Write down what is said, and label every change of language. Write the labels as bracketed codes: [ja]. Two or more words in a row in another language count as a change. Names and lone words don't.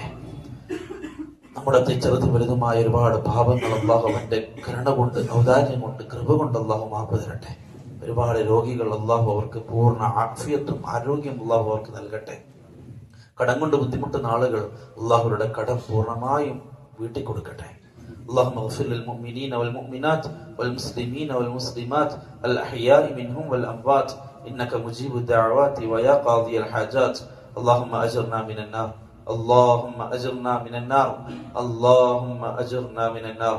[ml] നമ്മുടെ ചെറുതും വലുതുമായ ഒരുപാട് പാപങ്ങൾ അല്ലാഹു അവന്റെ കരുണ കൊണ്ട്, ഔദാര്യം കൊണ്ട്, കൃപ കൊണ്ട് അല്ലാഹു മാപ്പ് തരട്ടെ. ഒരുപാട് രോഗികൾ അല്ലാഹു അവർക്ക് പൂർണ്ണ ആഫിയത്തും ആരോഗ്യം അല്ലാഹു അവർക്ക് നൽകട്ടെ. കടം കൊണ്ട് ബുദ്ധിമുട്ടുന്ന ആളുകൾ അല്ലാഹുവിന്റെ കടം പൂർണ്ണമായും വീട്ടി കൊടുക്കട്ടെ. [ar] اللهم اغفر للمؤمنين والمؤمنات والمسلمين والمسلمات الأحياء منهم والأموات إنك مجيب الدعوات ويا قاضي الحاجات. اللهم أجرنا من النار، اللهم أجرنا من النار، اللهم أجرنا من النار.